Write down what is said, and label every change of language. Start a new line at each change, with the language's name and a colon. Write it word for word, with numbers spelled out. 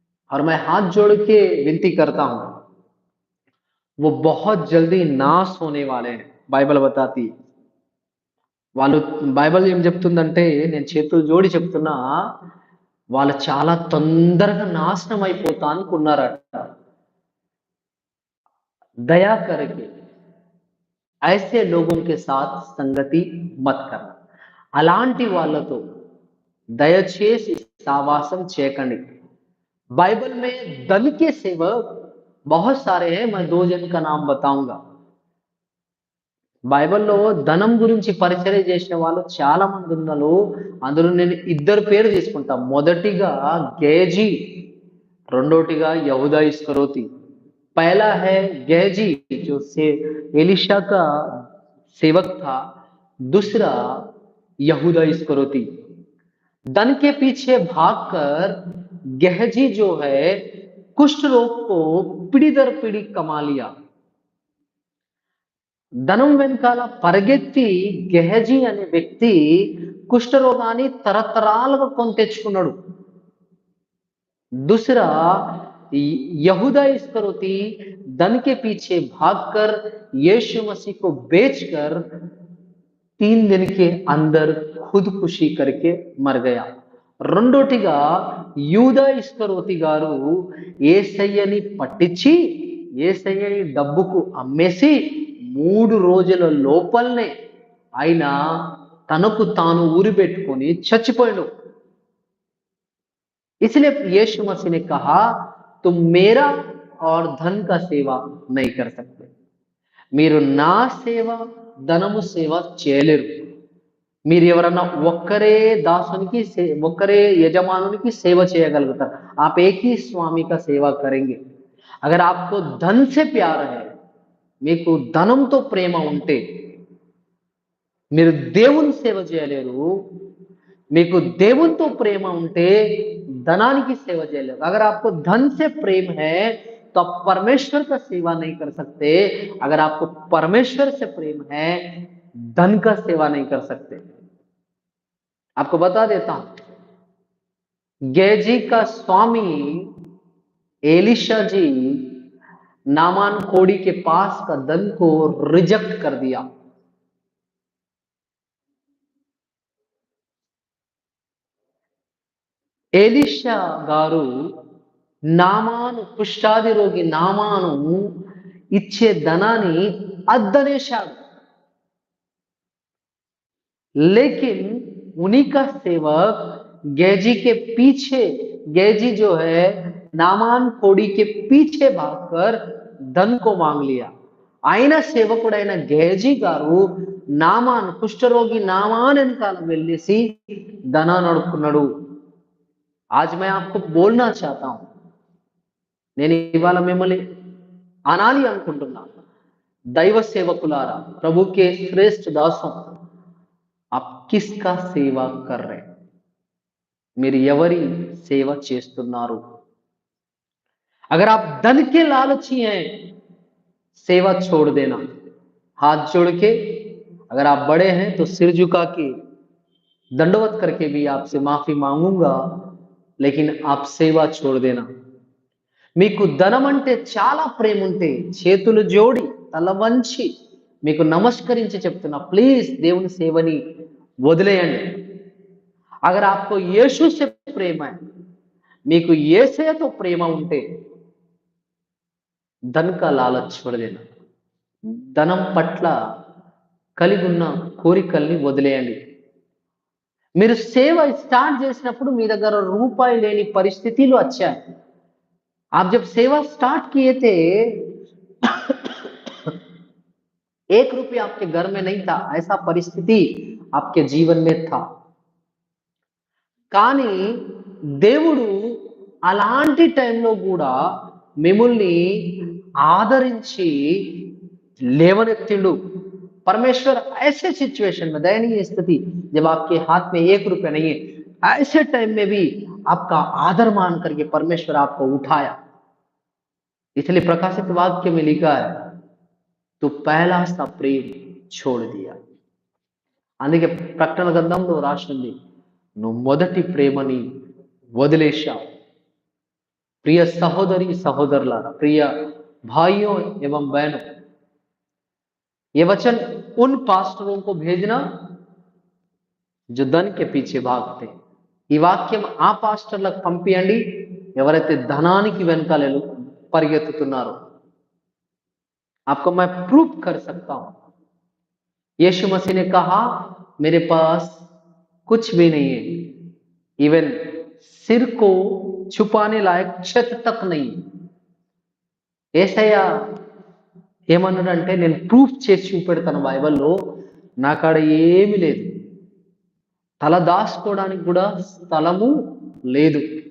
Hindi: और मैं हाथ जोड़ के विनती करता हूँ, वो बहुत जल्दी नाश होने वाले हैं. బైబిల్ बताती है.
Telugu: వాళ్ళు బైబిల్ ఏం చెప్తుందంటే, నేను చేతులు జోడి చెప్తున్నా, వాళ్ళు చాలా తొందరగా నాశనం అయిపోతా అనుకున్నారట.
Hindi: దయా करके ऐसे लोगों के साथ संगति मत करना.
Telugu: అలాంటి వాళ్ళతో దయచేసి సావాసం చేయకండి.
Hindi: बाइबल में दल के सेवक बहुत सारे हैं. मैं दो जन का नाम बताऊंगा.
Telugu: బైబిల్లో ధనం గురించి పరిచర్య చేసిన వాళ్ళు చాలా మంది ఉన్నారు. అందులో నేను ఇద్దరు పేరు తీసుకుంటా. మొదటిగా గేజీ, రెండోటిగా యహూదా ఇస్కరోతి.
Hindi: पहला है गैजी जो से एलिशा का सेवक था, दूसरा यहूदा इस्करोती. धन के पीछे भागकर गहजी जो है कुष्ठ रोग को पीढ़ी दर पीढ़ी कमा लिया.
Telugu: ధనం వెనకాల పరిగెత్తి గెహజీ అనే వ్యక్తి కుష్ఠరోగాన్ని తరతరాలుగా కొని తెచ్చుకున్నాడు.
Hindi: दूसरा यहूदा इस्करोती धन के पीछे भागकर यीशु मसीह को बेचकर तीन दिन के अंदर खुदकुशी करके मर गया.
Telugu: రెండోటిగా యూదా ఇస్కరోతి గారు ఏసయ్యని పట్టించి ఏసయ్యని డబ్బుకు అమ్మేసి మూడు రోజుల లోపలనే ఆయన తనకు తాను ఊరి పెట్టుకొని చచ్చిపోయాడు.
Hindi: इसलिए यीशु मसीह ने कहा, तुम मेरा और धन का सेवा नहीं कर सकते.
Telugu: మీరు నా సేవ ధనము సేవ చేయలేరు. మీరు ఎవరన్నా ఒక్కరే దాసునికి సే- ఒక్కరే యజమానునికి సేవ చేయగలుగుతారు.
Hindi: आप एक ही स्वामी का सेवा करेंगे. अगर आपको धन से प्यार है,
Telugu: మీకు ధనంతో ప్రేమ ఉంటే మీరు దేవుని సేవ చేయలేరు. మీకు దేవునితో ప్రేమ ఉంటే ధనానికి సేవ చేయలేరు.
Hindi: अगर आपको धन से प्रेम है तो आप परमेश्वर का सेवा नहीं कर सकते. अगर आपको परमेश्वर से प्रेम है, धन का सेवा नहीं कर सकते. आपको बता देता हूं, गैजी का स्वामी एलिशा जी नामान कोड़ी के पास का धन को रिजेक्ट कर दिया.
Telugu: ఎలీషా గారు నామాను, కుష్ఠాది రోగి నామాను ఇచ్చే ధనాన్ని అద్దనేశాడు.
Hindi: लेकिन उन्हीं का सेवक गैजी के पीछे, गैजी जो है नामान कोड़ी के पीछे भागकर धन को मांग लिया.
Telugu: ఆయన సేవకుడైన గేజీ గారు నామాన్, కుష్ఠరోగి నామాన్ వెనకాల వెళ్ళేసి ధనాన్ని అడుక్కున్నాడు.
Hindi: आज मैं आपको बोलना चाहता हूं,
Telugu: నేను ఇవాళ మిమ్మల్ని అనాలి అనుకుంటున్నా, దైవ సేవకులారా, ప్రభుకే శ్రేష్ఠ దాసం,
Hindi: ఆప్ కిస్కా సేవ కర్ రహే హైం?
Telugu: మీరు ఎవరి సేవ చేస్తున్నారు?
Hindi: అగర్ ఆప్ ధన్ కే లాలచీ హై, सेवा छोड़ देना. हाथ जोड़ के, अगर आप बड़े हैं तो सिर झुका के दंडवत करके भी आपसे माफी मांगूंगा, लेकिन आप सेवा छोड़ देना.
Telugu: మీకు ధనం అంటే చాలా ప్రేమ ఉంటే చేతులు జోడి తల వంచి మీకు నమస్కరించి చెప్తున్నా, ప్లీజ్ దేవుని సేవని వదిలేయండి.
Hindi: అగర్ ఆప్కో యేసు సే ప్రేమ హై,
Telugu: మీకు ఏసయతో ప్రేమ ఉంటే
Hindi: ధన్ కా లాలచ్ छोड़ देना.
Telugu: ధనం పట్ల కలిగి ఉన్న కోరికల్ని వదిలేయండి. మీరు సేవ స్టార్ట్ చేసినప్పుడు మీ దగ్గర రూపాయి లేని పరిస్థితులు వచ్చాయి.
Hindi: आप जब सेवा स्टार्ट किए थे, एक रुपया आपके घर में नहीं था. ऐसा परिस्थिति आपके जीवन में था.
Telugu: కానీ దేవుడు అలాంటి టైంలో కూడా మిమ్మల్ని ఆదరించి లేవనెత్తిండు.
Hindi: परमेश्वर ऐसे सिचुएशन में, दयनीय स्थिति, जब आपके हाथ में एक रुपया नहीं है, ऐसे टाइम में भी आपका आदर मान करके परमेश्वर आपको उठाया. इसलिए प्रकाशित वाक्य में लिखा है, तो पहला सा प्रेम छोड़ दिया.
Telugu: అందుకే ప్రకటన గ్రంథంలో రాసింది, నువ్వు మొదటి ప్రేమని వదిలేశావు. ప్రియ సహోదరి సహోదరులారా, ప్రియ
Hindi: भाइयों एवं बहनों, ये वचन उन पास्टरों को भेजना जो धन के పీచే భాగతే.
Telugu: ఈ వాక్యం ఆ పాస్టర్లకు పంపియండి ఎవరైతే ధనానికి వెనకాలలు పరిగెత్తుతున్నారో.
Hindi: आपको मैं प्रूफ कर सकता हूं. यीशु मसीह ने कहा मेरे पास कुछ भी नहीं है, इवन सिर को छुपाने लायक छत तक नहीं.
Telugu: ఏసయ్య ఏమన్నాడంటే, నేను ప్రూఫ్ చేసి చూపెడతాను, బైబిల్లో నా కాడ ఏమీ లేదు, తల దాచుకోవడానికి కూడా స్థలము లేదు.